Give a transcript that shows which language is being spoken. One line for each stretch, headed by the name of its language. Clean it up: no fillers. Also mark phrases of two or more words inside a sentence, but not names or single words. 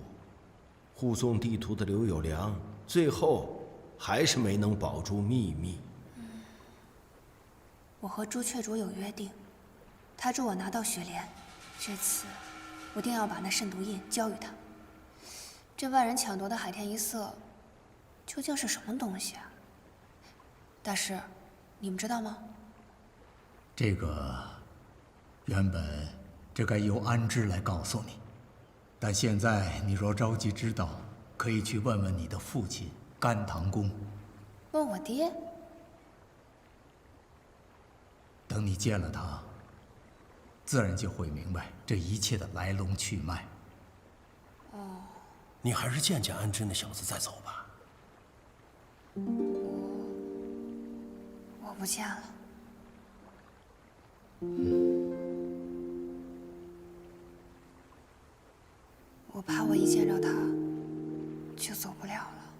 Chinese: 護送地圖的劉有良，最後還是沒能保住秘密。我和朱雀卓有約定，他助我拿到雪蓮，這次我定要把那慎獨印交予他。這萬人搶奪的海天一色，究竟是什麼東西啊？大師，你們知道嗎？這個原本這該由安之來告訴你，但現在你若着急知道，可以去問問你的父親甘棠公。問我爹？等你見了他，自然就會明白這一切的來龍去脈。哦，你還是見見安之那小子再走吧。我不見了。我怕我一見着他，就走不了了。